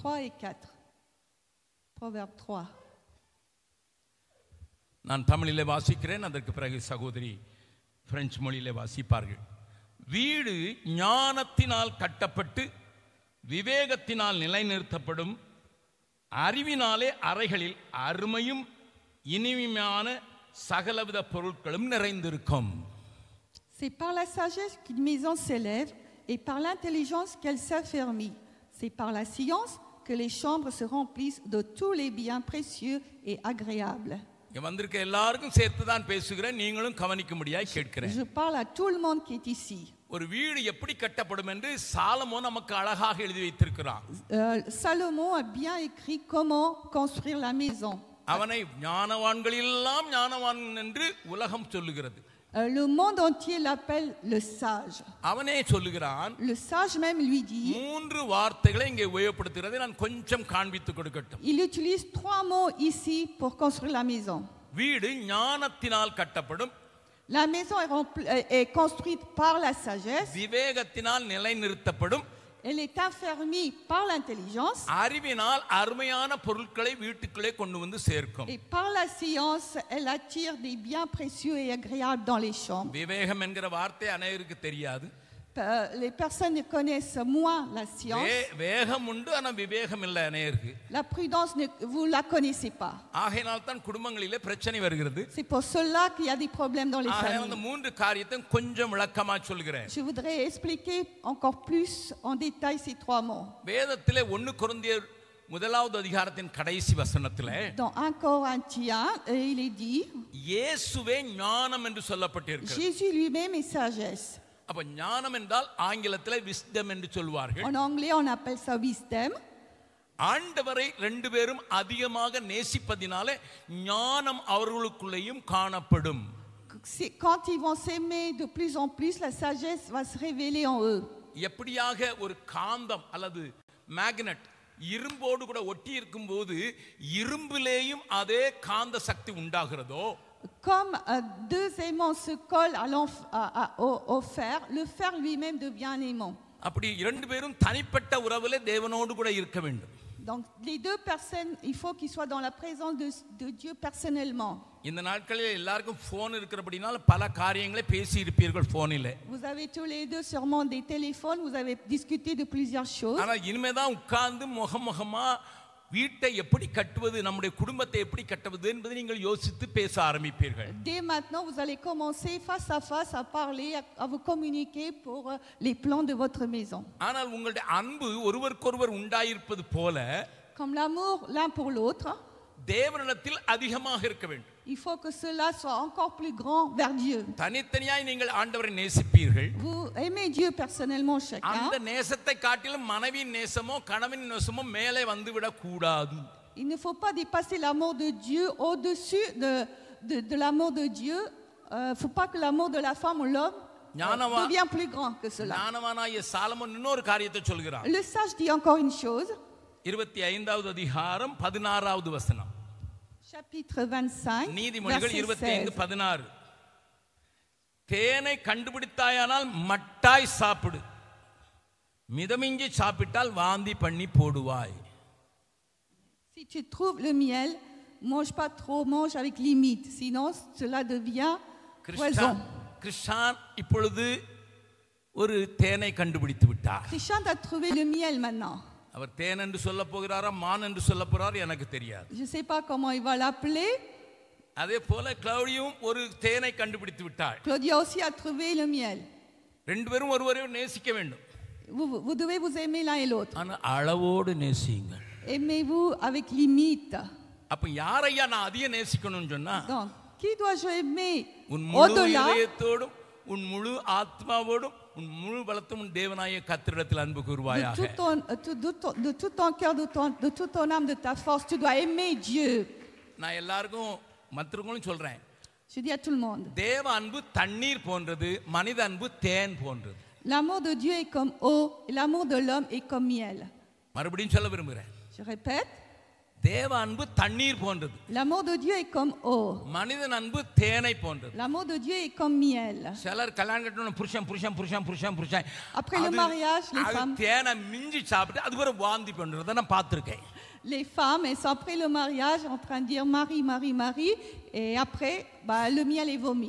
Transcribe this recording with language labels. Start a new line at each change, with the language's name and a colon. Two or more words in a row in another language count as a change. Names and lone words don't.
French: 3 et 4. Proverbe 3.
Tamil: நான் தமிழிலே வாசிக்கிறேன், அதற்கு பிறகு சகோதரி பிரெஞ்சு மொழியிலே வாசிப்பார்கள். வீடு ஞானத்தினால் கட்டப்பட்டு விவேகத்தினால் நிலைநிறுத்தப்படும், அறிவினாலே அறைகளில் அருமையும் இனிமையான சகலவித பொருட்களும் நிறைந்திருக்கும்.
French: C'est par la sagesse qu'une maison s'élève et par l'intelligence qu'elle s'affermit. C'est par la science que les chambres se remplissent de tous les biens précieux et agréables.
Tamil: இங்க வந்திருக்க எல்லாருக்கும் சேர்த்து தான் பேசுகிறேன், நீங்களும் கவனிக்கும்படியாய் கேட்கிறேன்.
French: Je parle à tout le monde qui est ici.
Tamil: ஒரு வீடு எப்படி கட்டப்படும் என்று சாலமோன் நமக்கு அழகாக எழுதி வைத்திருக்கிறான்.
French: Salomon a bien écrit comment construire la maison.
Tamil: அவனை ஞானவான்களெல்லாம் ஞானவான் என்று உலகம் சொல்லுகிறது.
French: Le monde entier l'appelle le sage.
Tamil: அவனே சொல்லுகிறான்.
French: Le sage même lui dit.
Tamil: மூன்று வார்த்தைகளை இங்கே உபயோகப்படுத்துகிறதை நான் கொஞ்சம் காண்பித்து கொடுக்கட்டும்.
French: Il utilise 3 mots ici pour construire la maison.
Tamil: வீடு ஞானத்தினால் கட்டப்படும்.
French: La maison est construite par la sagesse.
Tamil: விவேகத்தினால் நிலைநிறுத்தப்படும்.
French: Elle est affermie par l'intelligence.
Tamil: அறிவினால் அருமையான பொருட்களை வீட்டுக்குள்ளே கொண்டு வந்து சேர்க்கும்.
French: Et par la science, elle attire des biens précieux et agréables dans les chambres.
Tamil: விவேகம் என்கிற வார்த்தை அநேகருக்கு தெரியாது.
French: Les personnes connaissent moins la science.
Tamil: வேகம் உண்டு, ஆனா விவேகம் இல்லை அநேகருக்கு.
French: La prudence, vous la connaissez pas.
Tamil: ஆகையினால் தான் குடும்பங்களிலே பிரச்சனை வருகிறது.
French: C'est pour cela qu'il y a des problèmes dans les familles.
Tamil: அந்த மூன்று காரியத்தை கொஞ்சம் விளக்கமா சொல்கிறேன்.
French: Je voudrais expliquer encore plus en détail ces 3 mots.
Tamil: வேதத்திலே 1 கொரிந்தியர் 1வது அதிகாரத்தின் கடைசி வசனத்திலே
French: Dans 1 Corinthiens, il est dit
Tamil: இயேசுவே ஞானம் என்று சொல்லப்பட்டிருக்கிறது.
French: Jésus lui-même est sagesse.
Tamil: அப்ப ஞானம் என்றால் ஆங்கிலத்திலே விஸ்டம் என்று சொல்வார்கள்.
French: En anglais on appelle ça wisdom.
Tamil: ஆண்டவரை 2 பேரும் அதிகமாக நேசிப்பதினாலே ஞானம் அவர்களுக்குள்ளேயும் காணப்படும்.
French: Quand ils vont s'aimer de plus en plus, la sagesse va se révéler en eux.
Tamil: எப்படியாக ஒரு காந்தம் அல்லது மேக்னெட் இரும்போடு கூட ஒட்டி இருக்கும்போது இரும்பிலேயும் அதே காந்த சக்தி உண்டாகிறதோ,
French: Comme 2 aimants se collent au fer, le fer lui-même devient un aimant.
Tamil: அப்படி 2 பேரும் தனிப்பட்ட உறவிலே தேவனோடு கூட இருக்க வேண்டும்.
French: Donc les 2 personnes, il faut qu'ils soient dans la présence de Dieu personnellement.
Tamil: இந்த நாட்களில் எல்லாருக்கும் போன் இருக்கிறபடினால பல காரியங்களை பேசி இருப்பீர்கள் போனிலே.
French: Vous avez tous les 2 sûrement des téléphones, vous avez discuté de plusieurs choses.
Tamil: ஆனா இனிமேதான் உட்கார்ந்து முகமுகமா வீட்டை எப்படி கட்டுவது, நம்முடைய குடும்பத்தை எப்படி கட்டுவது என்பதை நீங்கள் யோசித்து பேச ஆரம்பிப்பீர்கள்.
French: Dès maintenant, vous allez commencer face à face à parler, à vous communiquer pour les plans de votre maison.
Tamil: ஆனால் உங்களுடைய அன்பு ஒருவருக்கொருவர் உண்டாயிருப்பது போல,
French: Comme l'amour l'un pour l'autre,
Tamil: தேவனிடத்தில் அதிகமாக இருக்க வேண்டும்.
French: il faut que cela soit encore plus grand vers Dieu.
Tamil: தனித்தனியாய் நீங்கள் ஆண்டவரை நேசிப்பீர்கள்.
French: Vous aimez Dieu personnellement chacun.
Tamil: அந்த நேசத்தை காட்டிலும் மனைவியின் நேசமோ கணவன் நேசமோ மேலே வந்து விட கூடாது.
French: Il ne faut pas dépasser l'amour de Dieu au-dessus de l'amour de Dieu. Faut pas que l'amour de la femme ou l'homme devient plus grand que cela.
Tamil: ஞானவானாகிய சாலமோன் இன்னொரு காரியத்தை சொல்கிறான்.
French: Le sage dit encore une chose.
Tamil: 25வது அதிகாரம் 16வது வசனம்.
French: Chapitre 25, நீதிமொழிகள் verset 25:16.
Tamil: தேனை கண்டுபிடித்தாயானால் மட்டாய் சாப்பிடு, மிதமிஞ்சி சாப்பிட்டால் வாந்தி பண்ணி போடுவாய்.
French: Si tu trouves le miel, mange pas trop, mange avec limite, sinon cela devient poison.
Tamil: கிருஷ்ணன் இப்பொழுது ஒரு தேனை கண்டுபிடித்து விட்டார்.
French: Christian a trouvé le miel maintenant.
Tamil: அவர் தேன் என்று சொல்ல போகிறாரா மான் என்று சொல்ல போறார் எனக்கு தெரியாது.
French: Je sais pas comment il va l'appeler.
Tamil: அதே போல கிளௌடியும் ஒரு தேனை கண்டுபிடித்து விட்டாள்.
French: Claudia aussi a trouvé le miel.
Tamil: 2 பேரும் ஒருவரை நேசிக்க வேண்டும்.
French: Vous devez vous aimer l'un et l'autre.
Tamil: ஆனா அளவோடு நேசியுங்கள்.
French: Aimez-vous avec limite.
Tamil: அப்ப யாரையா நான் அதிக நேசிக்கணும்னு சொன்னா,
French: Donc qui dois-je aimer
Tamil: உன் முழு
French: au-delà?
Tamil: இதயத்தோடும் உன் முழு ஆத்மாவோடும் உன் முழு பலத்தோடும் உன் தேவனாகிய கர்த்தரிடத்தில் அன்பு கூர்வாயாக.
French: De tout ton cœur, de toute ton âme, de ta force, tu dois aimer Dieu.
Tamil: நான் எல்லாருக்கும் மற்றவங்களும் சொல்றேன்.
French: Je dis à tout le monde.
Tamil: தேவ அன்பு தண்ணீர் போன்றது, மனித அன்பு தேன் போன்றது.
French: L'amour de Dieu est comme eau et l'amour de l'homme est comme miel.
Tamil: மறுபடியும் சொல்ல விரும்புகிறேன்.
French: Je répète.
Tamil: தேவ அன்பு தண்ணீர் போன்றது.
French: L'amour de Dieu est comme eau.
Tamil: மனிதன் அன்பு தேனை போன்றது.
French: L'amour de Dieu est comme miel.
Tamil: சிலர் கல்யாணம் கட்டணும் புருஷன்
French: Après le mariage, les femmes,
Tamil: தேனை மிஞ்சி சாப்பிட்டு அது ஒரு வாந்தி பண்றத நான் பார்த்திருக்கேன்.
French: les femmes, elles sont après le mariage en train de dire Marie, et après, le miel est vomi.